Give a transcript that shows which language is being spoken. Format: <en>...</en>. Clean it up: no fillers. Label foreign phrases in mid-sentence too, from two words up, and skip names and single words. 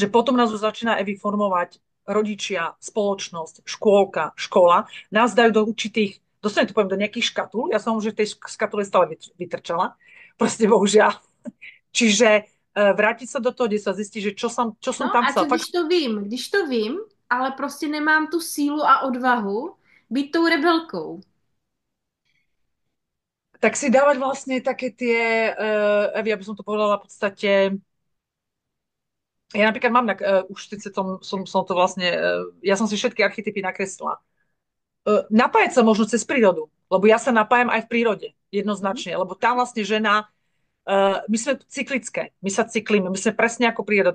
<sk>Lenže potom nás už začína Evi formovať rodičia, spoločnosť, škôlka, škola. Nás dajú do určitých, dostane to poviem, do nejakých škatul. Ja som už v tej škatule stále vytrčala. Proste bohužiaľ. Čiže vrátiť sa do toho, kde sa zistí, že čo som No tam</sk> <cs>a co</cs> <sk>chcela. Fakt,</sk> <cs>když to vím, ale prostě nemám tu sílu a odvahu být tou rebelkou.</cs> <sk>tak si dávať vlastne také tie, Evi, aby som to povedala v podstate, ja napríklad mám, už síce som to vlastne, ja som si všetky archetypy nakreslila. Napájať sa možno cez prírodu, lebo ja sa napájam aj v prírode, jednoznačne, lebo tam vlastne žena my sme cyklické, my sa cyklíme, my sme presne ako príroda.</sk>